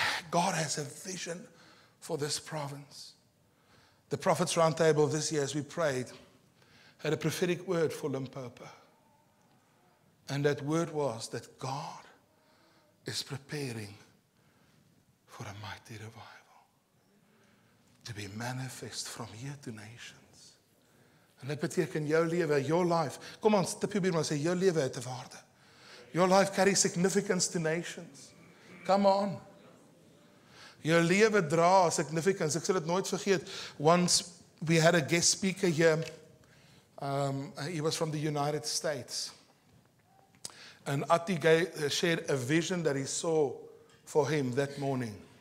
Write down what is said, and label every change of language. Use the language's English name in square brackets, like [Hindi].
[English] God has a vision for this province. The Prophets Roundtable this year, as we prayed, had a prophetic word for Limpopo. And that word was that God is preparing for a mighty revival to be manifest from here to nations. [Afrikaans] En dit beteken jou lewe, [English] your life. [Afrikaans] Kom ons, tip jou buurman, sê, jou lewe het 'n waarde. [English] Your life carries significance to nations. Come on. [Afrikaans] Jou lewe dra significance. Ek sal dit nooit vergeet. [English] Once we had a guest speaker here. He was from the United States. And Ati shared a vision that he saw for him that morning.